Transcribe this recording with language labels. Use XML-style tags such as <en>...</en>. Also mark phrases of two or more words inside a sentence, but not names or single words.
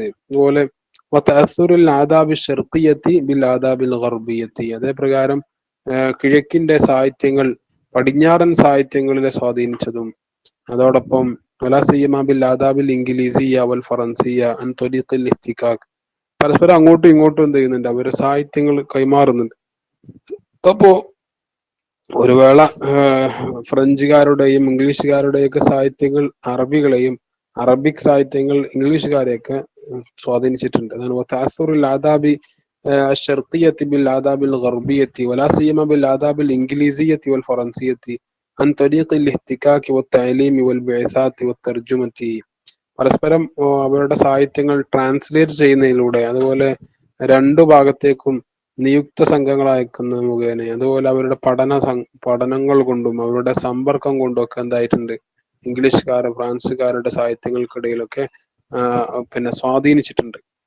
<ml>അതുപോലെ</ml> <ar>وتأثر الآداب الشرقية بالآداب الغربية,</ar> <ml>അതേപ്രകാരം കിഴക്കിന്റെ സാഹിത്യങ്ങൾ പടിഞ്ഞാറൻ സാഹിത്യങ്ങളിലെ സ്വാധീനിച്ചതും, അതോടൊപ്പം</ml> <ar>ولا سيما بالآداب الإنجليزية والفرنسية عن طريق الاحتكاك,</ar> <ml>പരസ്പരം അങ്ങോട്ടും ഇങ്ങോട്ടും എന്ത് ചെയ്യുന്നുണ്ട്, അവരുടെ സാഹിത്യങ്ങൾ കൈമാറുന്നുണ്ട്. അപ്പോ ഒരു വേള ഫ്രഞ്ചുകാരുടെയും ഇംഗ്ലീഷുകാരുടെയും ഒക്കെ സാഹിത്യങ്ങൾ അറബികളെയും അറബിക് സാഹിത്യങ്ങൾ ഇംഗ്ലീഷുകാരെയൊക്കെ സ്വാധീനിച്ചിട്ടുണ്ട്.</ml> <ar>അതാണ് تأثر الآداب الشرقية بالآداب الغربية ولا سيما بالآداب الإنجليزية والفرنسية عن طريق الاحتكاك والتعليم والبعثات والترجمة.</ar> <ml>പരസ്പരം അവരുടെ സാഹിത്യങ്ങൾ ട്രാൻസ്ലേറ്റ് ചെയ്യുന്നതിലൂടെ, അതുപോലെ രണ്ടു ഭാഗത്തേക്കും നിയുക്ത സംഘങ്ങൾ അയക്കുന്ന മുഖേന, അതുപോലെ അവരുടെ പഠനങ്ങൾ കൊണ്ടും അവരുടെ സമ്പർക്കം കൊണ്ടും ഒക്കെ എന്തായിട്ടുണ്ട്, ഇംഗ്ലീഷുകാർ ഫ്രാൻസുകാരുടെ സാഹിത്യങ്ങൾക്കിടയിലൊക്കെ പിന്നെ സ്വാധീനിച്ചിട്ടുണ്ട്.</ml>